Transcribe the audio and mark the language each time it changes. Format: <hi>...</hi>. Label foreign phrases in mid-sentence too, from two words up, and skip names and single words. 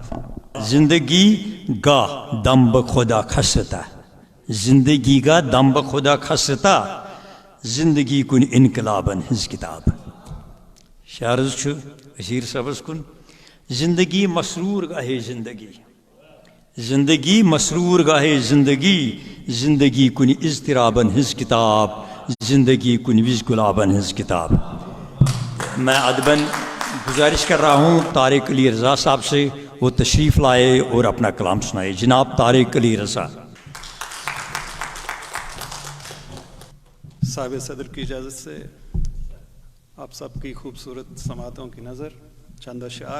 <ks>زندگی گاہ دم بخدا خستا، زندگی گاہ دم بخدا خستا، زندگی کن انقلابن ہنز کتاب. شارز چھو وزیر صاحبس کن. زندگی مسرور گاہے زندگی، زندگی مسرور گاہے زندگی، زندگی کن اضطرابن ہنز کتاب، زندگی کن وز گلابن ہنز کتاب.</ks> <ur>میں ادباً گزارش کر رہا ہوں طارق علی رضا صاحب سے وہ تشریف لائے اور اپنا کلام سنائے. جناب طارق علی رضا. صاحب صدر کی اجازت سے آپ سب کی خوبصورت سماعتوں کی نظر چند اشعار.</ur>